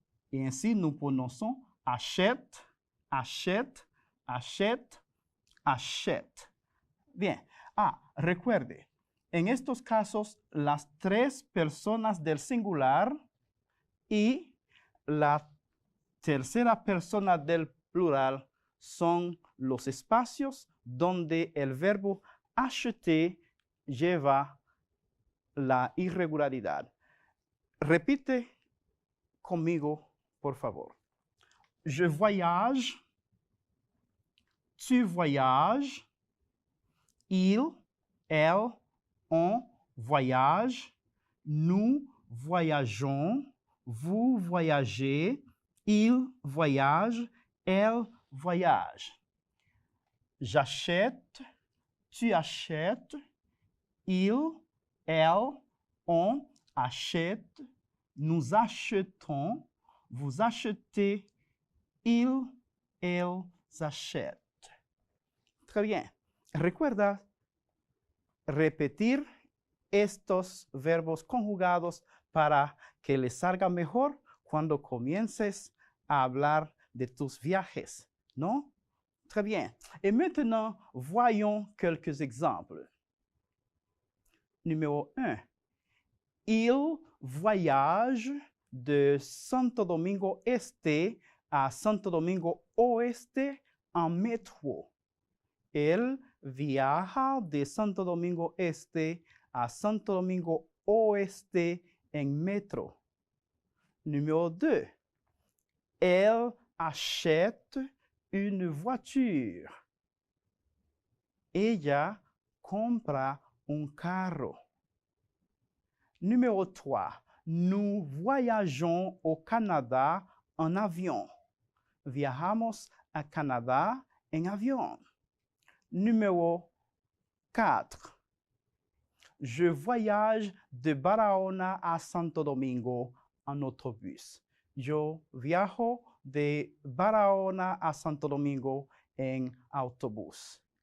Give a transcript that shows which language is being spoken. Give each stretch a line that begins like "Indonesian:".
Spanish: Y así
French: nous prononçons achète, achète, achète, achète. Bien.
Spanish: Recuerde, en estos casos, las tres personas del singular y la tercera persona del plural son los espacios donde el verbo acheter lleva la irregularidad. Repite conmigo, por favor.
French: Je voyage, tu voyages, il, elle, on voyage, nous voyageons, vous voyagez, il voyage, elle voyage. J'achète, tu achètes, il, elle, on achète, nous achetons, vous achetez, il, elle achètent. Très bien.
Spanish: Recuerda repetir estos verbos conjugados para que les salga mejor cuando comiences a hablar de tus viajes, ¿no?
French: Très bien. Et maintenant, voyons quelques exemples. Numéro 1. Il voyage de Santo Domingo Este a Santo Domingo Oeste en métro.
Spanish: Él viaja de Santo Domingo Este a Santo Domingo Oeste en metro.
French: Numéro 2. Elle achète une voiture.
Spanish: Ella compra un carro.
French: Numéro 3. Nous voyageons au Canada en avion.
Spanish: Viajamos a Canadá en avión.
French: Numéro 4. Je voyage de Barahona a Santo Domingo en autobús.
Spanish: Yo viajo de Barahona a Santo Domingo en autobús.